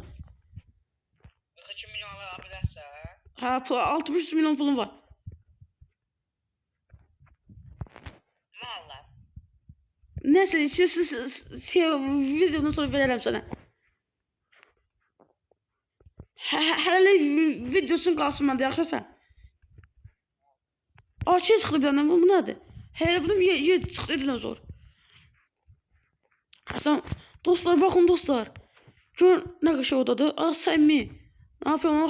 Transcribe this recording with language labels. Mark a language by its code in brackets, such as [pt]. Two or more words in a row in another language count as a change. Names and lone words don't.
[tr] 42 milyon alabilirsen. Ha 60 milyon pulum var. Valla. Neyse şey, videodan sonra veririm sana. [az] Hələ videosun qalsın məndə yaxşısan. Açıq çıxdı bir anda bu nədir? Hələ bunu çıxdı dinozor. Hasan dostlar baxın dostlar. Gör nə qəşəng odadır. Səmimi. [tr] Ne yapıyorsun?